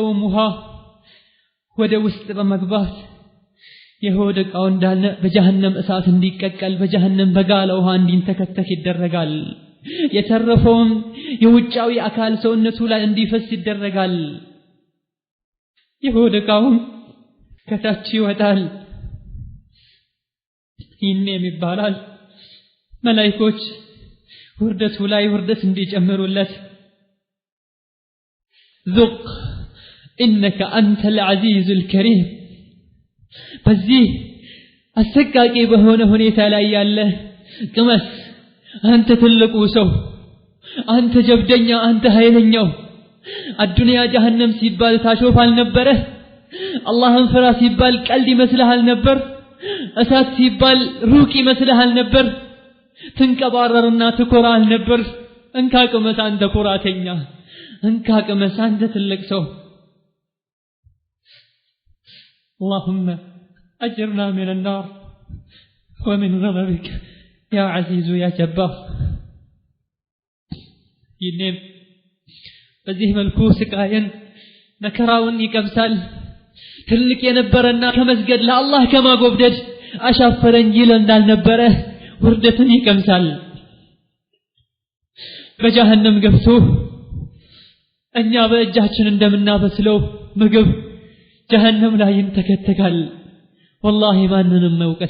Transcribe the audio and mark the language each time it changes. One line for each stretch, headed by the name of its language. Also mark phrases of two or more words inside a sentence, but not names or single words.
Amharic: ውሃ ወደ ውስጥ በመግባት የሆድ ዕቃው እንዳለ በጀሃነም እሳት እንዲቀቀል በጀሃነም በጋለ ውሃ እንዲንተከተክ ይደረጋል። የተረፈውም የውጫዊ አካል ሰውነቱ ላይ እንዲፈስ ይደረጋል። የሆድ ዕቃውም ከታች ይወጣል። ይህም ይባላል መላእክቶች ውርደቱ ላይ ውርደት እንዲጨምሩለት
Arabic: ذق إنك أنت العزيز الكريم
Amharic: በዚህ አሰቃቂ በሆነ ሁኔታ ላይ ያለ ቅመስ አንተ ትልቁ ሰው፣ አንተ ጀብደኛ፣ አንተ ኃይለኛው አዱንያ ጀሃነም ሲባል ታሾፋል ነበር። አላህን ፍራ ሲባል ቀልድ ይመስልሃል ነበር። እሳት ሲባል ሩቅ ይመስልሃል ነበር። ትንቀባረርና ትኮራል ነበር። እንካ ቅመስ አንተ ኩራተኛ፣ እንካ ቅመስ አንተ ትልቅ ሰው።
Arabic: اللهم أجرنا من النار ومن غضبك يا عزيز يا جبار.
Amharic: ይህም በዚህ መልኩ ስቃየን መከራውን ይቀምሳል። ትልቅ የነበረና ከመስገድ ለአላህ ከማጎብደድ አሻፈረኝ ይል እንዳልነበረ ውርደትን ይቀምሳል። በጀሃነም ገብቶ እኛ በእጃችን እንደምናበስለው ምግብ ጀሃነም ላይ ይንተከተካል። والله ማንንም መውቀስ